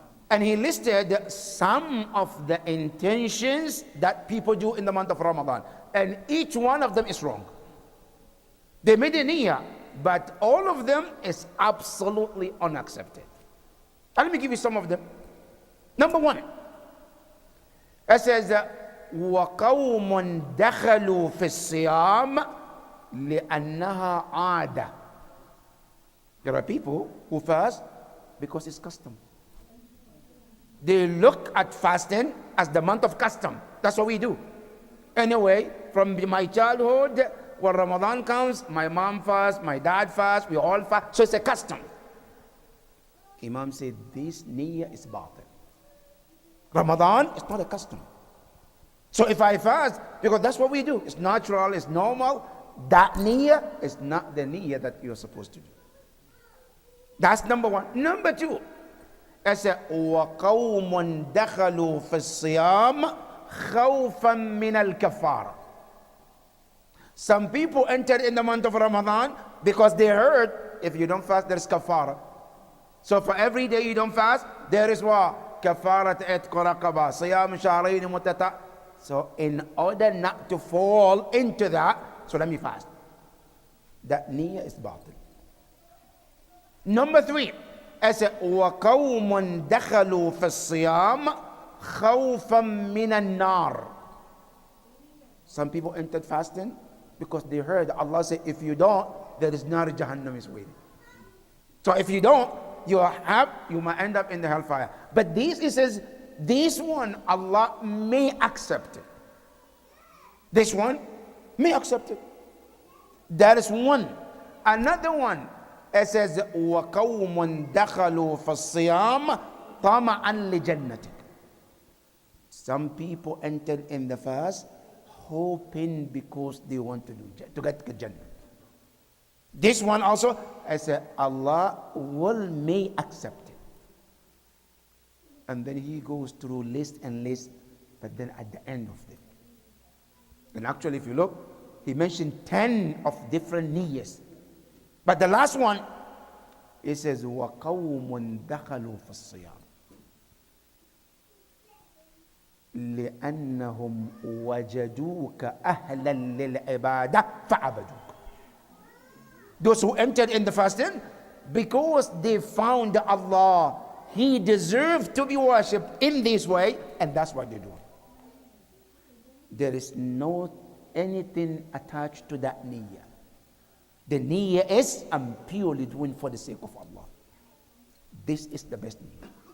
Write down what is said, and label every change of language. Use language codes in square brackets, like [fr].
[en] And he listed some of the intentions that people do in the month of Ramadan. And each one of them is wrong. They made a niyyah, but all of them is absolutely unaccepted. And let me give you some of them. Number one, it says, [ar] وَقَوْمٌ دَخَلُوا فِي الصِّيَامِ لِأَنَّهَا عَادَةٌ. [en] There are people who fast because it's custom. They look at fasting as the month of custom. That's what we do. Anyway, from my childhood, when Ramadan comes, my mom fasts, my dad fasts, we all fast. So it's a custom. Imam said, this niyyah is batil. Ramadan is not a custom. So if I fast, because that's what we do, it's natural, it's normal, that niyyah is not the niyyah that you're supposed to do. That's number one. Number two, I said, [ar] وَقَوْمٌ دَخَلُوا فِي الصِّيَامِ خَوْفًا مِنَ الْكَفَّارَةِ. [en] Some people entered in the month of Ramadan because they heard, if you don't fast, there's kafara. So for every day you don't fast, there is what? Kafarat etq raqaba, siyam shahrayn mutata. So in order not to fall into that, so let me fast. That niyyah is batil. Number three, I said, [ar] وَقَوْمٌ دَخَلُوا فِي الصِّيَامِ خَوْفًا مِنَ النَّارِ. [en] Some people entered fasting because they heard Allah say, if you don't, there is nar Jahannam is waiting. So if you don't, you might end up in the hellfire. But this, it says, this one Allah may accept it. This one may accept it. That is one. Another one, it says, [ar] وَقَوْمٌ دَخَلُوا فِي الصِّيَامِ طَمَعًا لِجَنَّتِكَ. [en] Some people entered in the fast hoping because they want to get Jannah. This one also, I said, Allah may accept it. And then he goes through list and list, but then at the end of it. And actually, if you look, he mentioned 10 of different niyyahs. But the last one, he says, [ar] وَقَوْمٌ دَخَلُوا فِي الصِّيَامِ لأنهم وجدوك أهلا للعبادة فعبدوك. [en] Those who entered in the fasting, because they found Allah, He deserved to be worshipped in this way, and that's what they do. There is no anything attached to that niyyah. The niyyah is, I'm purely doing for the sake of Allah. This is the best niyyah.